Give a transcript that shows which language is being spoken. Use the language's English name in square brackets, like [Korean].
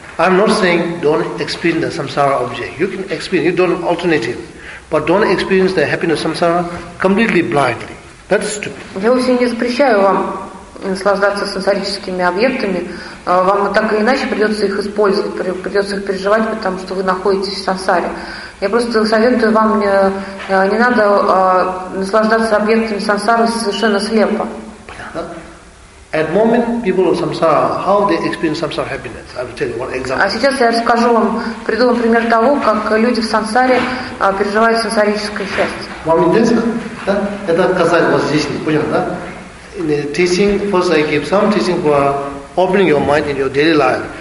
[English] I'm not saying don't experience the samsara object. You can experience, you don't alternative. But don't experience the happiness of samsara completely blindly. That's stupid. [Russian] Я вовсе не запрещаю вам наслаждаться сенсорическими объектами. Вам так или иначе придется их использовать, придется их переживать, потому что вы находитесь в сансаре. Я просто советую вам, не надо наслаждаться объектами сансары совершенно слепо. [English] At moment people of samsara, how they experience samsara happiness? I will tell you one example. [Russian] А сейчас я расскажу вам, приведу вам пример того, как люди в сансаре переживают сансарическое счастье. Вам интересно? Да? Это касается вас здесь, не понял, да? [English] In the teaching, first I give some teaching for opening your mind in your daily life.